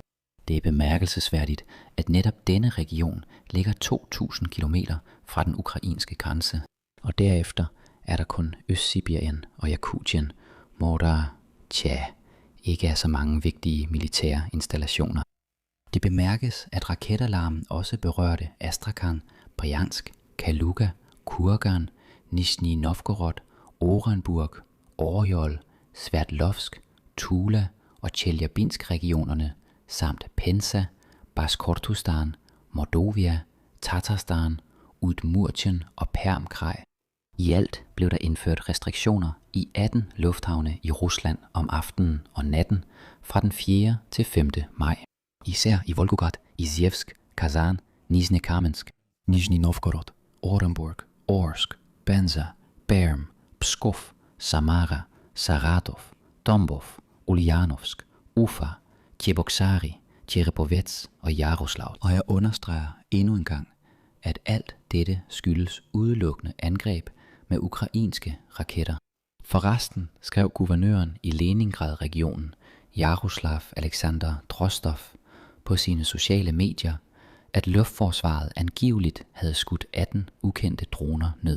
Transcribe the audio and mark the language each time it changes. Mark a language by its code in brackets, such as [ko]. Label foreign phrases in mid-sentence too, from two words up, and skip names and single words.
[da] Det er bemærkelsesværdigt, at netop denne region ligger 2.000 kilometer fra den ukrainske grænse. Og derefter er der kun Øst-Sibirien og Jakutien, hvor der, ikke er så mange vigtige militære installationer. Det bemærkes, at raketalarmen også berørte Astrakhan, Bryansk, Kaluga, Kurgan, Nizhny Novgorod, Orenburg, Oryol, Sverdlovsk, Tula og Tjeljabinsk-regionerne samt Penza, Baskortostan, Mordovia, Tatarstan, Udmurtien og Perm-kraj. I alt blev der indført restriktioner i 18 lufthavne i Rusland om aftenen og natten fra den 4. til 5. maj. Især i Volgograd, Izhevsk, Kazan, Nizhny-Kamensk, Nizhny Novgorod, Orenburg, Orsk, Penza, Perm, Pskov, Samara, Saratov, Tambov, Ulyanovsk, Ufa, Tjeboksary, Tjerepovets og Jaroslavl. Og jeg understreger endnu en gang, at alt dette skyldes udelukkende angreb med ukrainske raketter. Forresten skrev guvernøren i Leningrad-regionen, Jaroslav Alexander Drostov, på sine sociale medier, at luftforsvaret angiveligt havde skudt 18 ukendte droner ned.